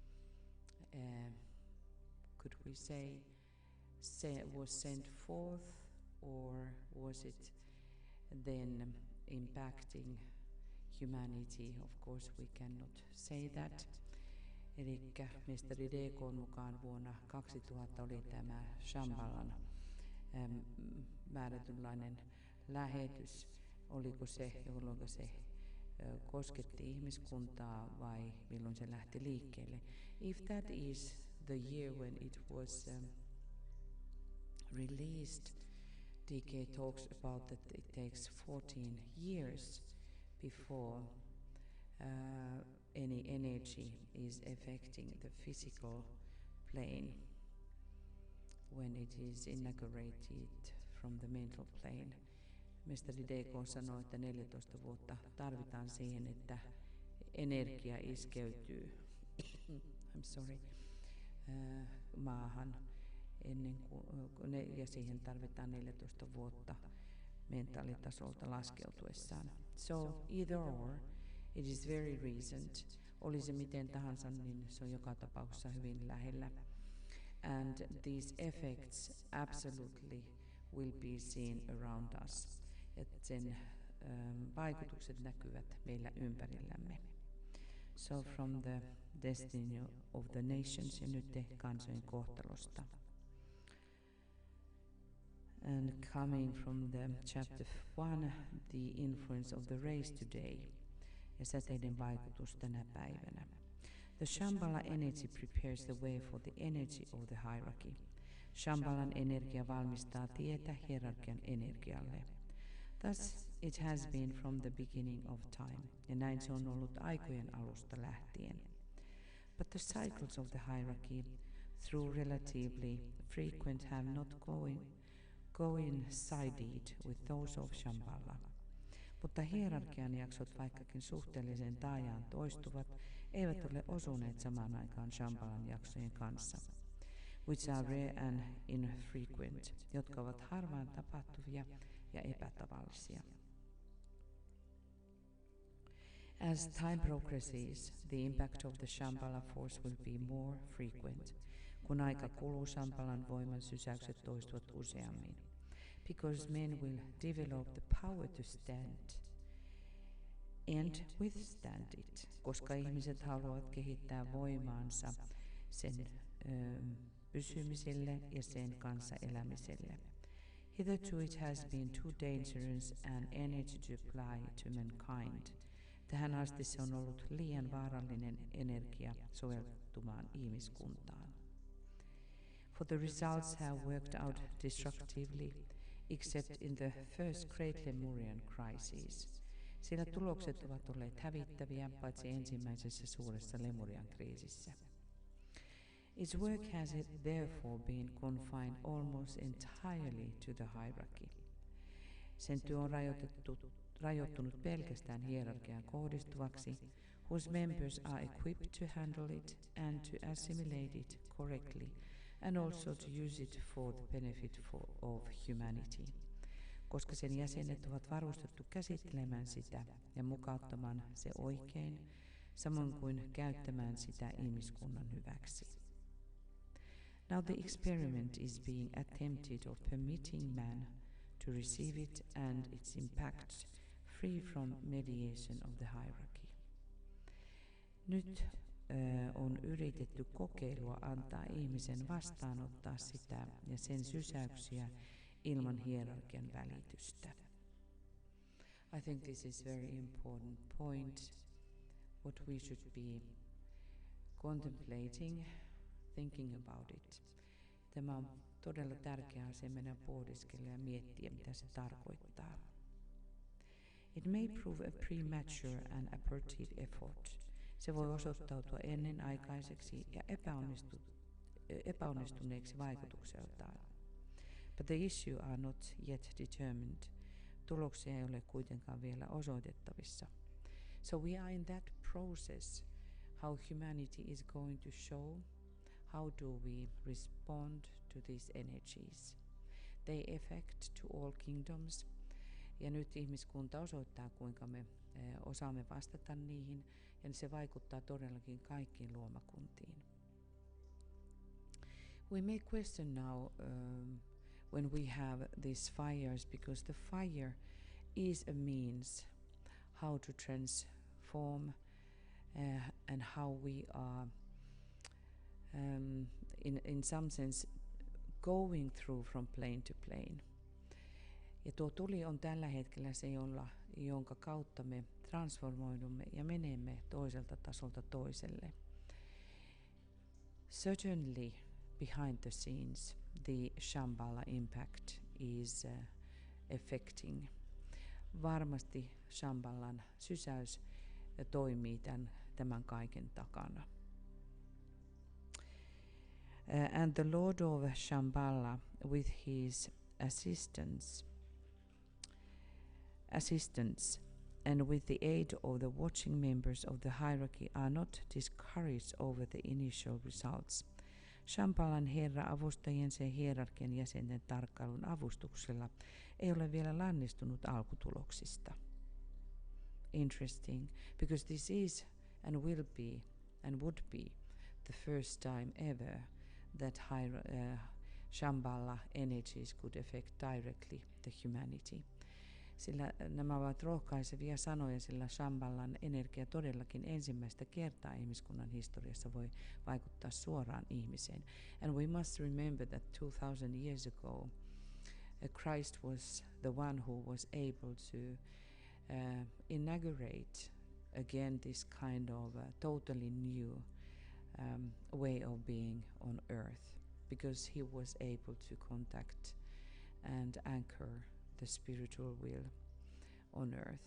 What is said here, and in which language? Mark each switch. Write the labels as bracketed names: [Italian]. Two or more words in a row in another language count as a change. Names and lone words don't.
[English] could we say, was sent forth, or was it then impacting humanity? Of course we cannot say that. [Finnish] Elikkä mestari DK:n mukaan vuonna 2000 oli tämä Shambhalan määrätynlainen lähetys. Oliko se, jolloin se kosketti ihmiskuntaa vai milloin se lähti liikkeelle. [English] If that is the year when it was released, DK talks about that it takes 14 years before any energy is affecting the physical plane when it is inaugurated from the mental plane. [Finnish] Mestari DK sanoi, että 14 vuotta tarvitaan siihen, että energia iskeytyy maahan ennen kuin, ja siihen tarvitaan 14 vuotta mentaalitasolta laskeutuessaan. [English] So either or, it is very recent. [Finnish] Oli se miten tahansa, niin se on joka tapauksessa hyvin lähellä. [English] And these effects absolutely will be seen around us. [Finnish] Että sen vaikutukset näkyvät meillä ympärillämme. [English] So from the destiny of the nations, [Finnish] ja nyt kansojen kohtalosta. [English] And coming from the chapter 1, the influence of the race today, [Finnish] ja säteiden vaikutus tänä päivänä. [English] The Shambhala energy prepares the way for the energy of the hierarchy. [Finnish] Shambhalan energia valmistaa tietä hierarkian energialle. [English] Thus it has been from the beginning of time, [Finnish] ja näin se on ollut aikojen alusta lähtien. [English] But the cycles of the hierarchy, through relatively frequent, have not coincided with those of Shambhala. [Finnish] Mutta hierarkian jaksot, vaikkakin suhteellisen taajaan toistuvat, eivät ole osuneet samaan aikaan Shambhalan jaksojen kanssa, [English] which are rare and infrequent, [Finnish] jotka ovat harvaan tapahtuvia ja epätavallisia. [English] As time progresses, the impact of the Shambhala force will be more frequent. [Finnish] Kun aika kuluu, Shambhalan voiman sysäykset toistuvat useammin. [English] Because men will develop the power to stand and withstand it. [Finnish] Koska ihmiset haluavat kehittää voimaansa sen pysymiselle ja sen kanssa elämiselle. [English] Hitherto it has been too dangerous an energy to apply to mankind. [Finnish] Tähän asti se on ollut liian vaarallinen energia soveltumaan ihmiskuntaan. [English] For the results have worked out destructively, except in the first Great Lemurian Crisis. [Finnish] Sillä tulokset ovat olleet hävittäviä, paitsi ensimmäisessä suuressa Lemurian kriisissä. [English] Its work has therefore been confined almost entirely to the hierarchy. [Finnish] Sen työ on rajoittunut pelkästään hierarkiaan kohdistuvaksi, [English] whose members are equipped to handle it and to assimilate it correctly, and also to use it for the benefit of humanity. [Finnish] Koska sen jäsenet ovat varustettu käsittelemään sitä ja mukauttamaan se oikein, samoin kuin käyttämään sitä ihmiskunnan hyväksi. [English] Now the experiment is being attempted of permitting man to receive it and its impacts free from mediation of the hierarchy. [Finnish] Nyt on yritetty kokeilua antaa ihmisen vastaanottaa sitä ja sen sysäyksiä ilman hierarkian välitystä. [English] I think this is very important point, what we should be contemplating, thinking about it. [Finnish] Tämä on todella tärkeä asia meidän pohdiskella ja miettiä, mitä se tarkoittaa. [English] It may prove a premature and abortive effort. [Finnish] Se voi osoittautua ennenaikaiseksi ja epäonnistuneeksi vaikutukseltaan. [English] But the issue are not yet determined. [Finnish] Tuloksia ei ole kuitenkaan vielä osoitettavissa. [English] So we are in that process, how humanity is going to show, how do we respond to these energies. They affect to all kingdoms. [Finnish] Ja nyt ihmiskunta osoittaa, kuinka me osaamme vastata niihin, ja se vaikuttaa todellakin kaikkiin luomakuntiin. [English] We may question now when we have these fires, because the fire is a means how to transform and how we are in some sense going through from plane to plane. [Finnish] Ja tuo tuli on tällä hetkellä se, jonka kautta me transformoidumme ja menemme toiselta tasolta toiselle. [English] Certainly, behind the scenes, the Shambhala impact is affecting. [Finnish] Varmasti Shambhalan sysäys toimii tämän kaiken takana. [English] And the Lord of Shambhala, with his assistance, and with the aid of the watching members of the hierarchy, are not discouraged over the initial results. [Finnish] Shambhalan herra avustajien ja hierarkian jäsenten tarkkailun avustuksella ei ole vielä lannistunut alkutuloksista. [English] Interesting, because this is and will be and would be the first time ever that Shambhala energies could affect directly the humanity. [Finnish] Sillä nämä ovat rohkaisevia sanoja, sillä Shambhalan energia todellakin ensimmäistä kertaa ihmiskunnan historiassa voi vaikuttaa suoraan ihmiseen. [English] And we must remember that 2000 years ago, Christ was the one who was able to inaugurate again this kind of totally new way of being on earth, because he was able to contact and anchor the spiritual will on earth.